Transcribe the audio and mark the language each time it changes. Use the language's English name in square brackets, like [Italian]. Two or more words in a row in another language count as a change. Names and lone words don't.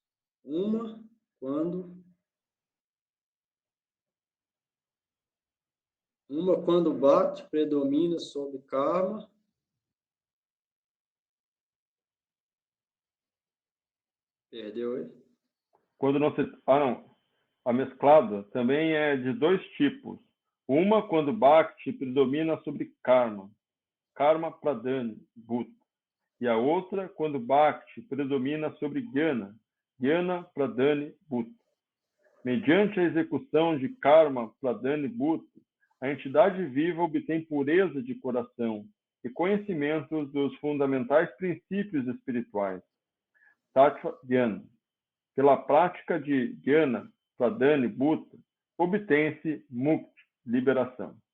[Portuguese] Uma, quando o Bhakti predomina sobre karma. Perdeu aí? Quando não se... não. A mesclada também é de dois tipos. Uma, quando Bhakti predomina sobre karma, [Sanskrit] कर्म प्रधानी, भूता. [Portuguese] E a outra, quando Bhakti predomina sobre Jnana, [Sanskrit] ज्ञान प्रधानी भूता. [Portuguese] Mediante a execução de [Sanskrit] कर्म प्रधानी भूता, [Portuguese] a entidade viva obtém pureza de coração e conhecimento dos fundamentais princípios espirituais. [Sanskrit] तत्त्व ज्ञान. [Portuguese] Pela prática de [Sanskrit] ज्ञान प्रधानी भूता, [Portuguese] obtém-se Mukti, liberação.